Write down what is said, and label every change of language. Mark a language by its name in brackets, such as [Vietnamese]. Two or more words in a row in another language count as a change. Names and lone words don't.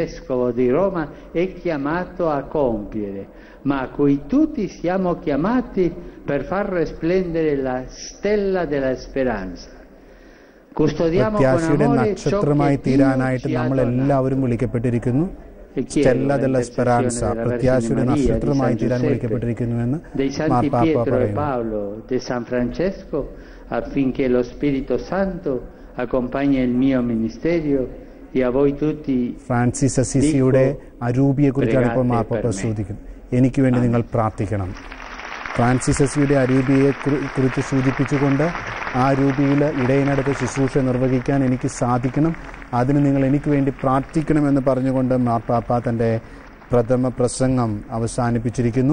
[Malayalam] പ്രത്യാശയുടെ നക്ഷത്രമായി തീരാനായിട്ട് നമ്മൾ എല്ലാവരും വിളിക്കപ്പെട്ടിരിക്കുന്നു. [Italian] Stella della speranza, [Malayalam] പ്രത്യാശയുടെ നക്ഷത്രമായി തീരാൻ വിളിക്കപ്പെട്ടിരിക്കുന്നുവെന്ന് മാർപ്പാപ്പ പറയുന്നു. [Italian] affinché lo Spirito Santo accompagni il mio ministerio e a voi tutti. [Malayalam] ഫ്രാൻസിസ് അസീസിയുടെ അരൂപിയെക്കുറിച്ചാണ് ഇപ്പോൾ മാർപ്പാപ്പ സൂചിപ്പിക്കുന്നത്. എനിക്ക് വേണ്ടി നിങ്ങൾ പ്രാർത്ഥിക്കണം. ഫ്രാൻസിസ് അസീസിയുടെ അരൂപിയെ കുറിച്ച് സൂചിപ്പിച്ചുകൊണ്ട് ആ രൂപിയിൽ ഇടയനടുത്ത് ശുശ്രൂഷ നിർവഹിക്കാൻ എനിക്ക് സാധിക്കണം, അതിന് നിങ്ങൾ എനിക്ക് വേണ്ടി പ്രാർത്ഥിക്കണമെന്ന് പറഞ്ഞുകൊണ്ട് മാർപ്പാപ്പ തൻ്റെ പ്രഥമ പ്രസംഗം അവസാനിപ്പിച്ചിരിക്കുന്നു.